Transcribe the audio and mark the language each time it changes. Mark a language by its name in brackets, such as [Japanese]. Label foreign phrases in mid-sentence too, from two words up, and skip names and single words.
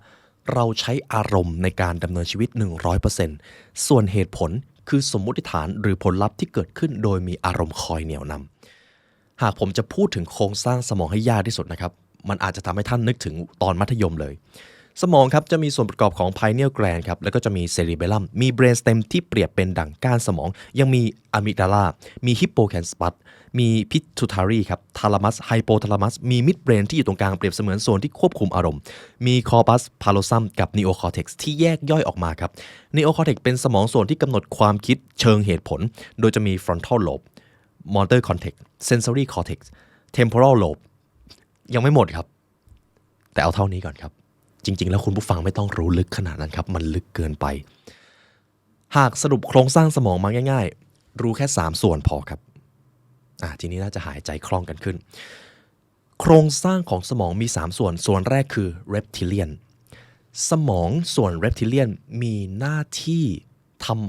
[Thai] เราใช้อารมณ์ในการดำเนินชีวิต 100% ส่วนเหตุผลคือสมมุติฐานหรือผลลัพธ์ที่เกิดขึ้นโดยมีอารมณ์คอยเหนี่ยวนำหากผมจะพูดถึงโครงสร้างสมองให้ยากที่สุดนะครับมันอาจจะทำให้ท่านนึกถึงตอนมัธยมเลยสมองครับจะมีส่วนประกอบของ [English] pineal gland [Thai] ครับแล้วก็จะมี cerebellum มี [English] brain stem [Thai] ที่เปรียบเป็นดั่ง ก้านสมองยังมี amygdala มี hippocampus มี pituitary ครับ [English] thalamus hypothalamus [Thai] มี midbrain ที่อยู่ตรงกลางเปรียบเสมือนโซนที่ควบคุมอารมณ์มี [English] corpus callosum [Thai] กับ neocortex ที่แยกย่อยออกมาครับ neocortex เป็นสมองส่วนที่กำหนดความคิดเชิงเหตุผลโดยจะมี [English] frontal lobe motor cortex sensory cortex temporal lobe [Thai] ยังไม่หมดครับแต่เอาเท่านี้ก่อนครับจริงๆแล้วคุณผู้ฟังไม่ต้องรู้ลึกขนาดนั้นครับมันลึกเกินไปหากสรุปโครงสร้างสมองมาง่ายๆรู้แค่3ส่วนพอครับทีนี้ น่าจะหายใจคล่องกันขึ้นโครงสร้างของสมองมี3ส่วนแรกคือ reptilian สมองส่วน reptilian มีหน้าที่ทำ